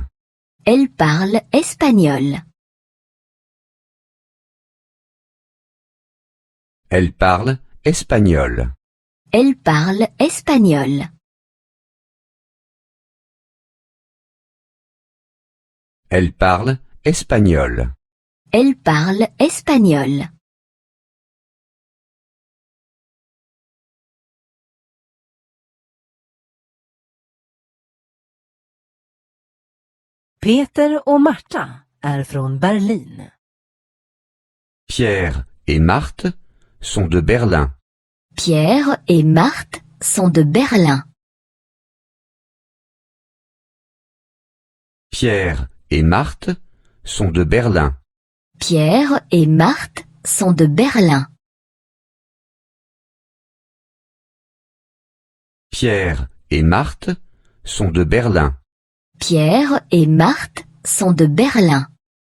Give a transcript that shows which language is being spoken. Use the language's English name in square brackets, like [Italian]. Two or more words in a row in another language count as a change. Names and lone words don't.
[French] Elle parle espagnol. Elle parle espagnol. Elle parle espagnol. Elle parle espagnol. Elle parle espagnol. [Swedish] Peter och Marta är från Berlin. [French] Pierre et Marthe sont de Berlin. Pierre et Marthe sont de Berlin. Pierre et Marthe sont de Berlin. Pierre et Marthe sont de Berlin. Pierre et Marthe sont de Berlin. Pierre et Marthe sont de Berlin.